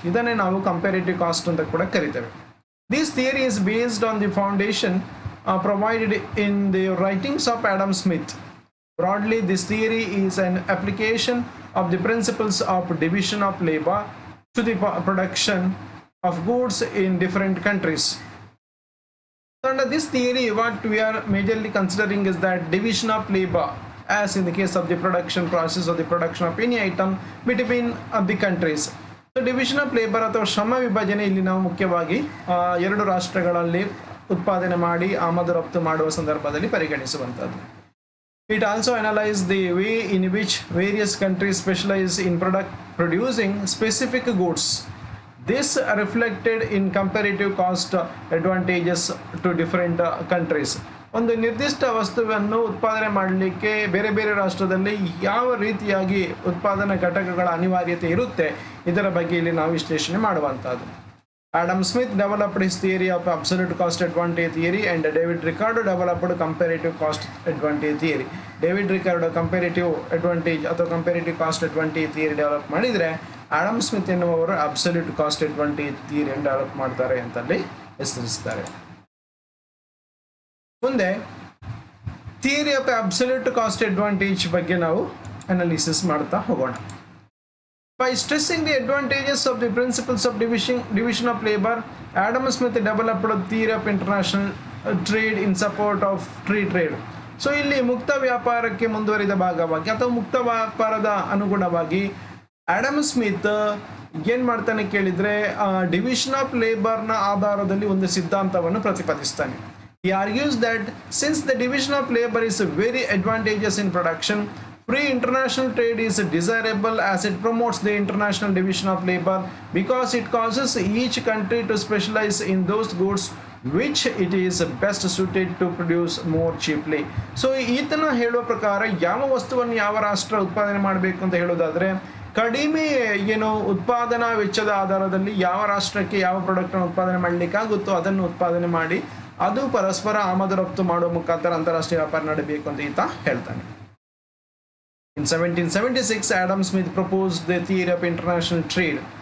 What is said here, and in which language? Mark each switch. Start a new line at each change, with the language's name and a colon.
Kannada: ಇದನ್ನೇ ನಾವು comparative cost ಅಂತ ಕೂಡ ಕರಿತೇವೆ.
English: This theory is based on the foundation provided in the writings of Adam Smith. Broadly this theory is an application of the principles of division of labour to the production of goods in different countries. Under this theory, what we are majorly considering is that division of labor, as in the case of the production process or the production of any item between the countries. So division of labor
Kannada: ಅಥವಾ ಶ್ರಮ ವಿಭಜನೆ ಇಲ್ಲಿ ನಾವು ಮುಖ್ಯವಾಗಿ ಎರಡು ರಾಷ್ಟ್ರಗಳಲ್ಲಿ ಉತ್ಪಾದನೆ ಮಾಡಿ ಆಮದು ರಫ್ತು ಮಾಡುವ ಸಂದರ್ಭದಲ್ಲಿ ಪರಿಗಣಿಸುವಂಥದ್ದು.
English: It also analyzes the way in which various countries specialize in producing specific goods. This reflected in comparative cost advantages to different countries.
Kannada: ಒಂದು ನಿರ್ದಿಷ್ಟ ವಸ್ತುವನ್ನು ಉತ್ಪಾದನೆ ಮಾಡಲಿಕ್ಕೆ ಬೇರೆ ಬೇರೆ ರಾಷ್ಟ್ರದಲ್ಲಿ ಯಾವ ರೀತಿಯಾಗಿ ಉತ್ಪಾದನಾ ಘಟಕಗಳ ಅನಿವಾರ್ಯತೆ ಇರುತ್ತೆ ಇದರ ಬಗ್ಗೆ ಇಲ್ಲಿ ನಾವು ವಿಶ್ಲೇಷಣೆ ಮಾಡುವಂಥದ್ದು.
English: Adam Smith developed his theory of absolute cost advantage theory and David Ricardo developed comparative cost advantage theory.
Kannada: David Ricardo comparative advantage ಅಥವಾ comparative cost advantage theory develop ಮಾಡಿದರೆ, ಆಡಮ್ ಸ್ಮಿತ್ ಎನ್ನುವವರು ಅಬ್ಸಲ್ಯೂಟ್ ಕಾಸ್ಟ್ ಅಡ್ವಾಂಟೇಜ್ ಥಿಯರಿಯನ್ನು ಡೆವಲಪ್ ಮಾಡ್ತಾರೆ ಅಂತಲ್ಲಿ ಹೆಸರಿಸ್ತಾರೆ. ಮುಂದೆ theory of absolute cost advantage ಬಗ್ಗೆ ನಾವು analysis ಮಾಡ್ತಾ ಹೋಗೋಣ.
English: By stressing the advantages of the principles of division of labor, Adam Smith developed a theory of international trade in support of free trade.
Kannada: So ಇಲ್ಲಿ ಮುಕ್ತ ವ್ಯಾಪಾರಕ್ಕೆ ಮುಂದುವರಿದ ಭಾಗವಾಗಿ ಅಥವಾ ಮುಕ್ತ ವ್ಯಾಪಾರದ ಅನುಗುಣವಾಗಿ ಆಡಮ್ ಸ್ಮಿತ್ ಏನು ಮಾಡ್ತಾನೆ ಕೇಳಿದರೆ, ಡಿವಿಷನ್ ಆಫ್ ಲೇಬರ್ನ ಆಧಾರದಲ್ಲಿ ಒಂದು ಸಿದ್ಧಾಂತವನ್ನು ಪ್ರತಿಪಾದಿಸ್ತಾನೆ.
English: He argues that since the division of labor is very advantageous in production, free international trade is desirable as it promotes the international division of labor because it causes each country to specialize in those goods which it is best suited to produce more cheaply.
Kannada: So ಈತನ ಹೇಳುವ ಪ್ರಕಾರ ಯಾವ ವಸ್ತುವನ್ನು ಯಾವ ರಾಷ್ಟ್ರ ಉತ್ಪಾದನೆ ಮಾಡಬೇಕು ಅಂತ ಹೇಳೋದಾದರೆ, ಕಡಿಮೆ ಉತ್ಪಾದನಾ ವೆಚ್ಚದ ಆಧಾರದಲ್ಲಿ ಯಾವ ರಾಷ್ಟ್ರಕ್ಕೆ ಯಾವ ಪ್ರಾಡಕ್ಟನ್ನು ಉತ್ಪಾದನೆ ಮಾಡಲಿಕ್ಕಾಗುತ್ತೋ ಅದನ್ನು ಉತ್ಪಾದನೆ ಮಾಡಿ ಅದು ಪರಸ್ಪರ ಆಮದು ರಫ್ತು ಮಾಡುವ ಮುಖಾಂತರ ಅಂತಾರಾಷ್ಟ್ರೀಯ ವ್ಯಾಪಾರ ನಡೆಯಬೇಕು ಅಂತ ಈತ ಹೇಳ್ತಾನೆ.
English: In 1776, Adam Smith proposed the theory of international trade.